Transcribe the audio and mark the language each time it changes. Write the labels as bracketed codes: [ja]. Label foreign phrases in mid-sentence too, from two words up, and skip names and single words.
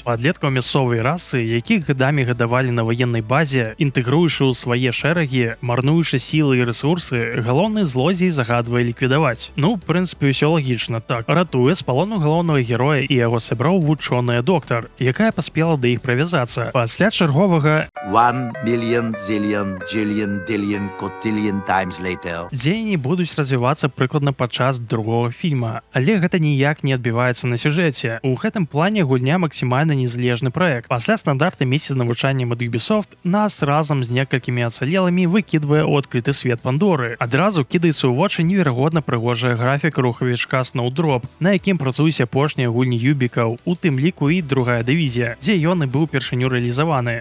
[be] Падлеткаў мясцовай расы, якіх гадамі гадавалі на ваеннай базе, інтэгруючы ў свае шэрагі, марнуючы сілы і рэсурсы, галоўны злодзей загадвае ліквідаваць. Ну, в прынцыпе, ўсё лагічна, так. Ратуе з палону галоўнага героя і яго сяброў вучоная доктар, якая паспела да іх правязацца. Пасля чарговага [en] 1 million zillion jillion dillion cotillion times later. [be] Дзеянні будуць развівацца прыкладна падчас другога фільма, але гэта ніяк не адбіваецца на сюжэце. У гэтым плане гульня максімальна незалежны праект. Пасля стандарта месяц навучання ад Ubisoft нас разам з некалькімі ацалелымі выкідвае ў адкрыты свет Пандоры. Адразу кідаецца ў вочы неверагодна прыгожая графіка рухавічка Snowdrop, на якім працуюць апошнія гульні Юбікаў, у тым ліку і другая дывізія, дзе ён і быў першыню рэалізаваны.